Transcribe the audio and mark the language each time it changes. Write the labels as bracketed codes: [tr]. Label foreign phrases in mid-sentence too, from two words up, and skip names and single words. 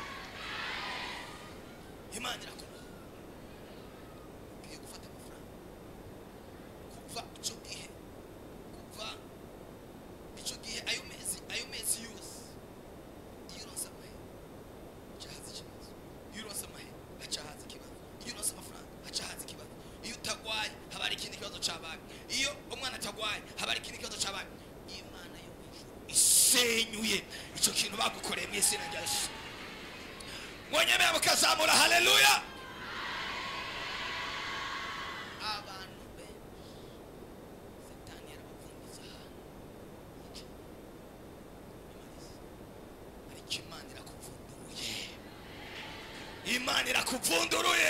[rn] Imana irakubona ugiye gufata amafaranga kuva icyo gihe ayo mezi yose, iyo uronse amahera hacahaza ikibazo, iyo uronse amahera hacahaza ikibazo, iyo uronse amafaranga hacahaza ikibazo, iyo utagwaye haba hari ikindi kibazo cabaye, iyo umwana atagwaye haba hari ikindi kibazo cabaye. Imana yo isenyuye icyo kintu bagukoreye mu izina rya Yesu. Mwenyemeye mukazamura haleluya. Abantu benshi Satani yarabapfundiza ahantu, ariko Imana irakuvunduruye, Imana irakuvunduruye.